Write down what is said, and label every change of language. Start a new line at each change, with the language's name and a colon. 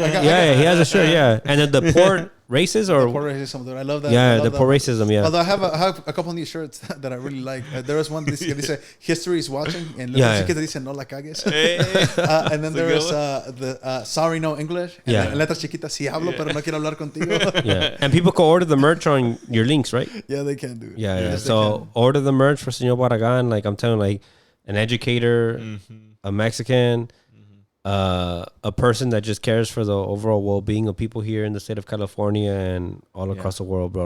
English: has a shirt, yeah. And then the poor races or the poor racism, dude. I love that. Yeah, love the that. poor racism, yeah. Although I have a couple of these shirts that I really like. There was one that says "History is watching," and
Spanish: letras chiquitas "No la cagues."
English: And then there was the "Sorry, no English." And then
Spanish: letras chiquitas "Si hablo, pero no quiero hablar contigo."
English: Yeah, and people can order the merch on your links, right? Yeah, they can do. Yeah. Yes, so order the merch for Señor Barragan. Like I'm telling, like an educator, a Mexican. A person that just cares for the overall well-being of people here in the state of California and all across the world, bro.